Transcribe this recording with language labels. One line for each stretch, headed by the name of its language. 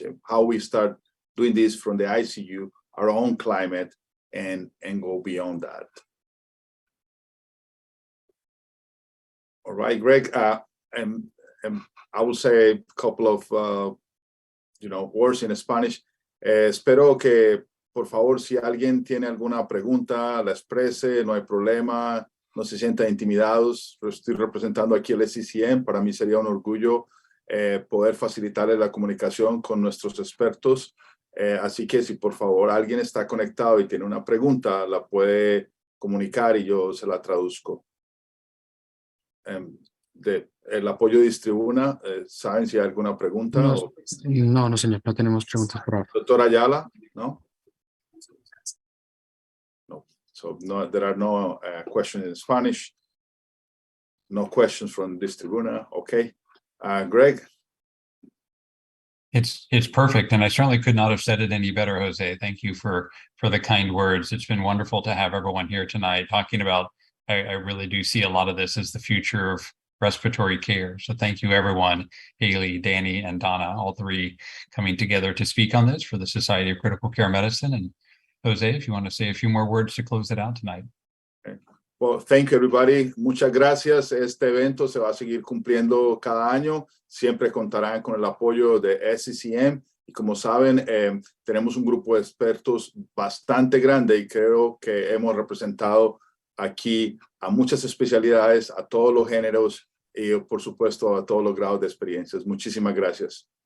English: And how we start doing this from the ICU, our own climate, and go beyond that. All right, Greg, and I will say a couple of words in Spanish.
Spanish: Espero que, por favor, si alguien tiene alguna pregunta, la exprese, no hay problema. No se sientan intimidados. Estoy representando aquí el SCCM. Para mí sería un orgullo poder facilitarle la comunicación con nuestros expertos. Así que si por favor alguien está conectado y tiene una pregunta, la puede comunicar y yo se la traduzco. El apoyo de Distribuna, ¿saben si hay alguna pregunta? No, señor, no tenemos preguntas por ahora. Doctora Ayala, ¿no?
English: So no, there are no questions in Spanish. No questions from this tribuna. Okay, Greg. It's perfect, and I certainly could not have said it any better, Jose. Thank you for the kind words. It's been wonderful to have everyone here tonight talking about. I really do see a lot of this as the future of respiratory care. So thank you, everyone. Haley, Danny, and Donna, all three coming together to speak on this for the Society of Critical Care Medicine. And Jose, if you want to say a few more words to close it out tonight. Okay. Well, thank you, everybody.
Spanish: Muchas gracias. Este evento se va a seguir cumpliendo cada año. Siempre contarán con el apoyo de SCCM. Y como saben, tenemos un grupo de expertos bastante grande y creo que hemos representado aquí a muchas especialidades, a todos los géneros y, por supuesto, a todos los grados de experiencias. Muchísimas gracias.